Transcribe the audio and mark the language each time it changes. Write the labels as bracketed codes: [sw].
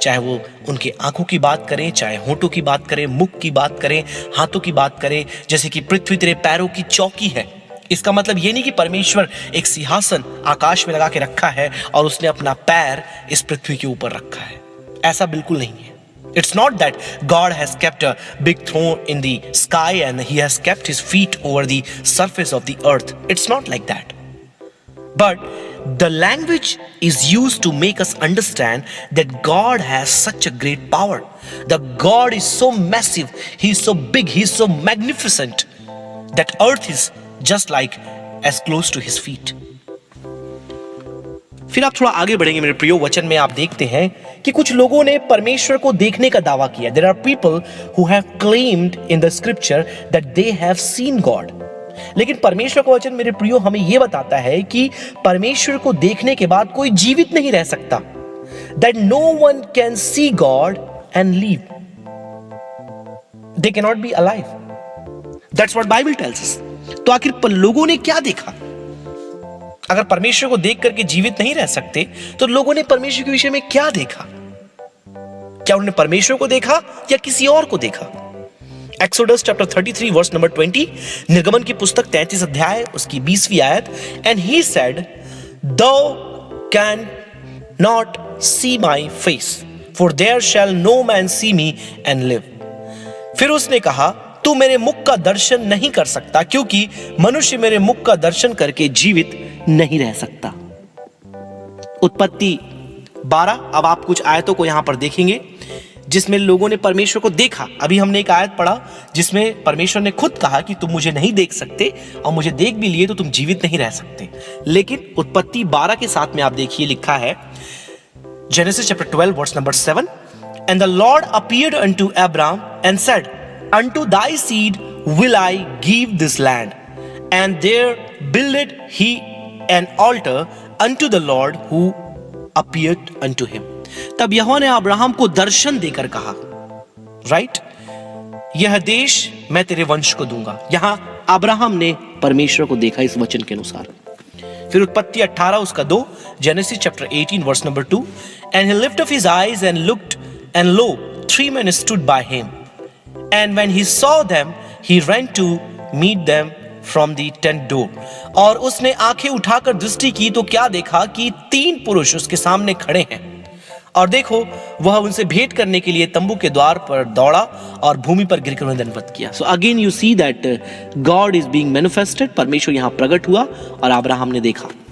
[hi] चाहे वो उनके आंखों की बात करें, चाहे होठों की बात करें, मुख की बात करें, हाथों की बात करें। जैसे कि पृथ्वी तेरे पैरों की चौकी है, इसका मतलब ये नहीं कि परमेश्वर एक सिंहासन आकाश में लगा के रखा है और उसने अपना पैर इस पृथ्वी के ऊपर रखा है। ऐसा बिल्कुल नहीं है। [en] It's not that God has kept a big throne in the sky and he has kept his feet over the surface of the earth. It's not like that. But the language is used to make us understand that God has such a great power. That God is so massive, he is so big, he is so magnificent that earth is just like as close to his feet. [hi] फिर आप थोड़ा आगे बढ़ेंगे मेरे प्रियो, वचन में आप देखते हैं कि कुछ लोगों ने परमेश्वर को देखने का दावा किया। [en] There are people who have claimed in the scripture that they have seen God. [hi] लेकिन परमेश्वर का वचन मेरे प्रियो हमें यह बताता है कि परमेश्वर को देखने के बाद कोई जीवित नहीं रह सकता। [en] That no one can see God and live. They cannot be alive. That's what Bible tells us. [hi] तो आखिर लोगों ने क्या देखा? अगर परमेश्वर को देख करके जीवित नहीं रह सकते तो लोगों ने परमेश्वर के विषय में क्या देखा? क्या उन्होंने परमेश्वर को देखा या किसी और को देखा? [en] Exodus chapter 33 verse number 20, [hi] निर्गमन की पुस्तक 33 अध्याय उसकी 20वीं आयत, [en] And he said, thou can not see my face, for there shall no man see me and live. [hi] फिर उसने कहा, तू मेरे मुख का दर्शन नहीं कर सकता, क्योंकि मनुष्य मेरे मुख का दर्शन करके जीवित नहीं रह सकता। उत्पत्ति 12, अब आप कुछ आयतों को यहां पर देखेंगे जिसमें लोगों ने परमेश्वर को देखा। अभी हमने एक आयत पढ़ा जिसमें परमेश्वर ने खुद कहा कि तुम मुझे नहीं देख सकते और मुझे देख भी लिए तो तुम जीवित नहीं रह सकते। लेकिन उत्पत्ति 12 के साथ में आप देखिए, लिखा है [en] Genesis chapter 12 verse number 7, and the Lord appeared unto Abraham and said, unto thy seed will I give this land, and there builded he an altar unto the Lord who appeared unto him. [hi] तब यहोवा ने Abraham को दर्शन देकर कहा, right, यह देश मैं तेरे वंश को दूंगा। यहां अब्राहम ने परमेश्वर को देखा इस वचन के अनुसार। फिर उत्पत्ति 18 उसका 2, [en] Genesis chapter 18 verse number 2, and he lifted up his eyes and looked, and lo, 3 men stood by him. And when he saw them, he ran to meet them from the tent door. [hi] और उसने आंखें उठाकर दृष्टि की तो क्या देखा कि 3 पुरुष उसके सामने खड़े हैं। और देखो, वह उनसे भेंट करने के लिए तंबू के द्वार पर दौड़ा और भूमि पर गिरकर उन्हें दंडवत किया। [en] So again you see that God is being manifested. [hi] परमेश्वर यहाँ प्रकट हुआ और अब्राहम ने देखा।